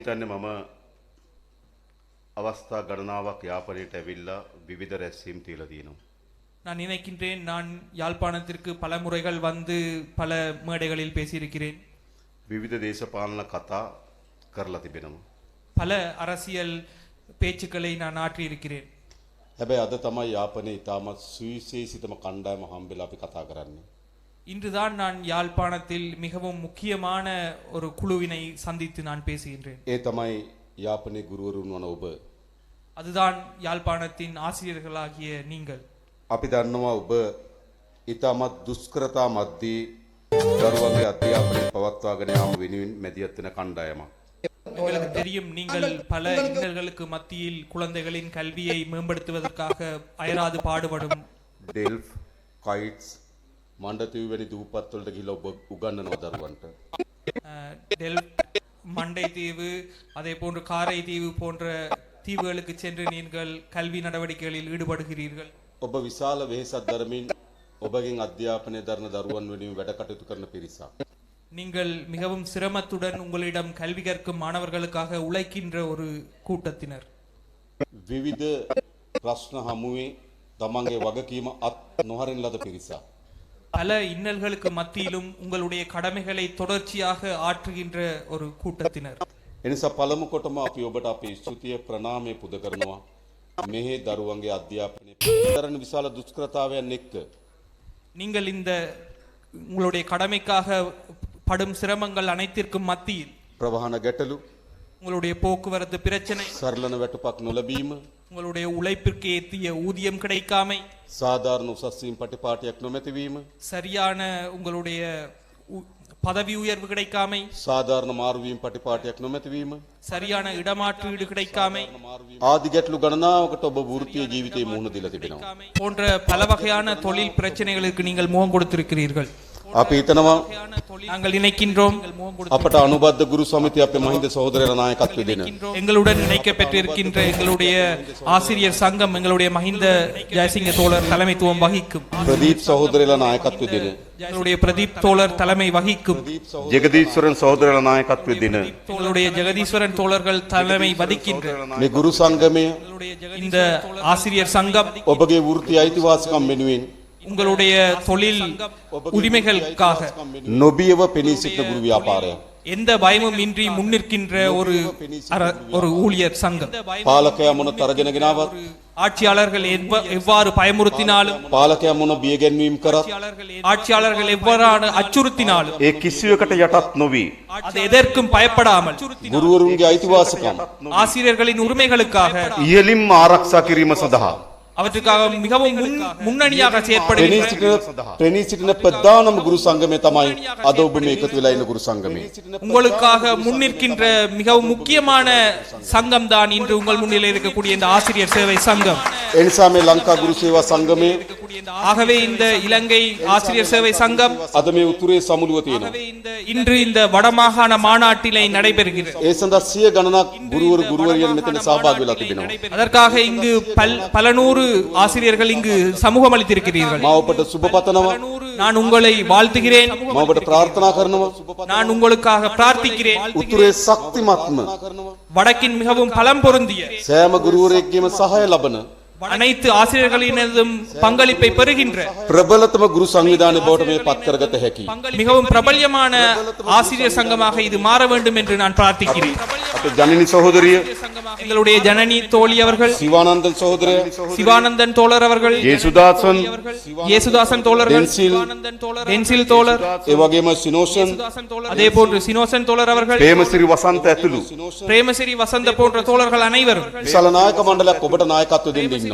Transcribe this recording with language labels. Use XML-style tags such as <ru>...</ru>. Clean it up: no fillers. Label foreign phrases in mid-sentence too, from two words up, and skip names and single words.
<si>හිතන්නේ මම අවස්ථා ගණනාවක් යාපනයට ඇවිල්ලා විවිධ රැස්වීම් තියලා තියෙනවා.</si> <ta>நான் நினைக்கின்றேன், நான் யாழ்ப்பாணத்திற்கு பல முறைகள் வந்து பல மேடைகளில் பேசியிருக்கிறேன்.</ta> <si>විවිධ දේශපාලන කතා කරලා තිබෙනවා.</si> <ta>பல அரசியல் பேச்சுக்களை நான் ஆற்றியிருக்கிறேன்.</ta> <si>හැබැයි අද තමයි යාපනයේ ඉතාමත් සුවිශේෂිතම කණ්ඩායම හම්බෙලා අපි කතා කරන්නේ.</si> <ta>இன்றுதான் நான் யாழ்ப்பாணத்தில் மிகவும் முக்கியமான ஒரு குழுவினை சந்தித்து நான் பேசுகின்றேன்.</ta> <si>ඒ තමයි යාපනයේ ගුරුවරුන් වන ඔබ.</si> <ta>அதுதான் யாழ்ப்பாணத்தின் ஆசிரியர்களாகிய நீங்கள்.</ta> <si>අපි දන්නවා ඔබ ඉතාමත් දුෂ්කරතා මැද්දේ දරුවන්ගේ අධ්‍යාපනය පවත්වාගෙන යාම වෙනුවෙන් මැදිහත් වෙන කණ්ඩායමක්.</si> <ta>உங்களுக்கு தெரியும், நீங்கள் பல இன்னல்களுக்கு மத்தியில் குழந்தைகளின் கல்வியை மேம்படுத்துவதற்காக அயராது பாடுபடும்</ta> <si>ඩෙල්ෆ් කයිට්ස් මණ්ඩතීව වැනි දූපත් වලට ගිහිල්ලා ඔබ උගන්වනවා දරුවන්ට.</si> <ta>மண்டை தீவு, அதே போன்று காரை தீவு போன்ற தீவுகளுக்கு சென்று நீங்கள் கல்வி நடவடிக்கைகளில் ஈடுபடுகிறீர்கள்.</ta> <si>ඔබ විශාල වෙහෙසක් දරමින් ඔබගෙන් අධ්‍යාපනය දරන දරුවන් වෙනුවෙන් වැඩ කටයුතු කරන පිරිසක්.</si> <ta>நீங்கள் மிகவும் சிரமத்துடன் உங்களிடம் கல்வி கற்கும் மாணவர்களுக்காக உழைக்கின்ற ஒரு கூட்டத்தினர்.</ta> <si>විවිධ ප්‍රශ්න හමුවේ තමන්ගේ වගකීම අත් නොහරින ලද පිරිසක්.</si> <ta>பல இன்னல்களுக்கு மத்தியிலும் உங்களுடைய கடமைகளை தொடர்ச்சியாக ஆற்றுகின்ற ஒரு கூட்டத்தினர்.</ta> <si>එනිසා පළමු කොටම අපි ඔබට අපේ ස්තුතිය ප්‍රණාමය පුද කරනවා. මෙහි දරුවන්ගේ අධ්‍යාපනය කරන විශාල දුෂ්කරතාවයන් එක්ක</si> <ta>நீங்கள் இந்த உங்களுடைய கடமைக்காக படும் சிரமங்கள் அனைத்திற்கும் மத்தியில்</ta> <si>ප්‍රවාහන ගැටලු,</si> <ta>உங்களுடைய போக்குவரத்து பிரச்சனை,</ta> <si>සරලන වැටුපක් නොලැබීම,</si> <ta>உங்களுடைய உழைப்பிற்கு ஏற்றிய ஊதியம் கிடைக்காமை,</ta> <si>සාධාරණ උසස් වීම පටිපාටියක් නොමැතිවීම,</si> <ta>சரியான உங்களுடைய பதவி உயர்வு கிடைக்காமை,</ta> <si>සාධාරණ මාරුවීම පටිපාටියක් නොමැතිවීම,</si> <ta>சரியான இடமாற்றீடு கிடைக்காமை</ta> <si>ආදි ගැටලු ගණනාවකට ඔබ වෘත්තීය ජීවිතයේ මුහුණ දීලා තිබෙනවා.</si> <ta>போன்ற பல வகையான தொழில் பிரச்சனைகளுக்கு நீங்கள் முகம் கொடுத்திருக்கிறீர்கள்.</ta> <si>අපි හිතනවා</si> <ta>நாங்கள் நினைக்கின்றோம்,</ta> <si>අපට අනුබද්ධ ගුරු සමිතිය අපේ මහින්ද සහෝදරයලා නායකත්වය දෙන</si> <ta>எங்களுடன் இணைக்கப்பட்டிருக்கின்ற எங்களுடைய ஆசிரியர் சங்கம் எங்களுடைய மஹிந்த ஜெயசிங்க தோழர் தலைமைத்துவம் வகிக்கும்.</ta> <si>ප්‍රදීප් සහෝදරයලා නායකත්වය දෙන</si> <ta>எங்களுடைய பிரதீப் தோழர் தலைமை வகிக்கும்.</ta> <si>ජගදීශ්වරන් සහෝදරයලා නායකත්වය දෙන</si> <ta>எங்களுடைய ஜெகதீஸ்வரன் தோழர்கள் தலைமை வகிக்கின்ற</ta> <si>මේ ගුරු සංගමය</si> <ta>இந்த ஆசிரியர் சங்கம்</ta> <si>ඔබගේ වෘත්තීය අයිතිවාසිකම් වෙනුවෙන්</si> <ta>உங்களுடைய தொழில் உரிமைகளுக்காக</ta> <si>නොබියව පෙනී සිටින ගුරු ව්‍යාපාරයක්.</si> <ta>எந்த பயமும் இன்றி முன்னிற்கின்ற ஒரு ஊழியர் சங்கம்.</ta> <si>පාලකයා මොන තරගෙන ගෙනාවත්,</si> <ta>ஆட்சியாளர்கள் எவ்வாறு பயமுறுத்தினாலும்,</ta> <si>පාලකයා මොන බියගැන්වීම් කරත්,</si> <ta>ஆட்சியாளர்கள் எவ்வாறான அச்சுறுத்தினாலும்</ta> <si>ඒ කිසිවකට යටත් නොවි</si> <ta>அது எதற்கும் பயப்படாமல்</ta> <si>ගුරුවරුන්ගේ අයිතිවාසිකම්</si> <ta>ஆசிரியர்களின் உரிமைகளுக்காக</ta> <si>ඉහළින්ම ආරක්ෂා කිරීම සඳහා</si> <ta>அவற்றுக்காக மிகவும் முன்னணியாக செயற்படுகின்ற</ta> <si>පෙනී සිටින ප්‍රධානම ගුරු සංගමය තමයි අද ඔබ මේ එකතු වෙලා ඉන්න ගුරු සංගමය.</si> <ta>உங்களுக்காக முன்னிற்கின்ற மிகவும் முக்கியமான சங்கம் தான் இன்று உங்கள் முன்னிலையில் இருக்கக்கூடிய இந்த ஆசிரியர் சேவை சங்கம்.</ta> <si>ඒ නිසා මේ ලංකා ගුරු සේවා සංගමය</si> <ta>ஆகவே இந்த இலங்கை ஆசிரியர் சேவை சங்கம்</ta> <si>අද මේ උතුරේ සමුළුව තියෙනවා.</si> <ta>இன்று இந்த வடமாகாண மாநாட்டிலே நடைபெறுகிறது.</ta> <si>ඒ සඳහා සිය ගණනක් ගුරුවරු ගුරුවරියන් මෙතන සහභාගී වෙලා තිබෙනවා.</si> <ta>அதற்காக இங்கு பல நூறு ஆசிரியர்கள் இங்கு சமூகம் அளித்திருக்கிறீர்கள்.</ta> <si>මා ඔබට සුබ පතනවා.</si> <ta>நான் உங்களை வாழ்த்துகிறேன்.</ta> <si>මා ඔබට ප්‍රාර්ථනා කරනවා.</si> <ta>நான் உங்களுக்காக பிரார்த்திக்கிறேன்.</ta> <si>උතුරේ ශක්තිමත්ම</si> <ta>வடக்கின் மிகவும் பலம் பொருந்திய</ta> <si>සෑම ගුරුවරයෙක්ගේම සහාය ලබන</si> <ta>அனைத்து ஆசிரியர்களினதும் பங்களிப்பை பெறுகின்ற</ta> <si>ප්‍රබලතම ගුරු සංවිධානය බවට මේ පත් කරගත හැකි.</si> <ta>மிகவும் பிரபல்யமான ஆசிரியர் சங்கமாக இது மாற வேண்டும் என்று நான் பிரார்த்திக்கிறேன்.</ta> <si>අපේ ජනනි සහෝදරිය</si> <ta>எங்களுடைய ஜனனி தோழி அவர்கள்,</ta> <si>සිවානන්දන් සහෝදරය,</si> <ta>சிவானந்தன் தோழர் அவர்கள், இயேசுதாசன் தோழர்கள், டென்சில் தோழர்,</ta> <si>ඒ වගේම සිනෝෂන්,</si> <ta>அதே போன்று சினோசன் தோழர் அவர்கள்,</ta> <si>ප්‍රේමසිරි වසන්ත ඇතුළු</si> <ta>பிரேமசிறி வசந்த போன்ற தோழர்கள் அனைவரும்</ta> <si>විශාල නායක මණ්ඩලයක් ඔබට නායකත්වය දෙන්න ඉන්නවා.</si>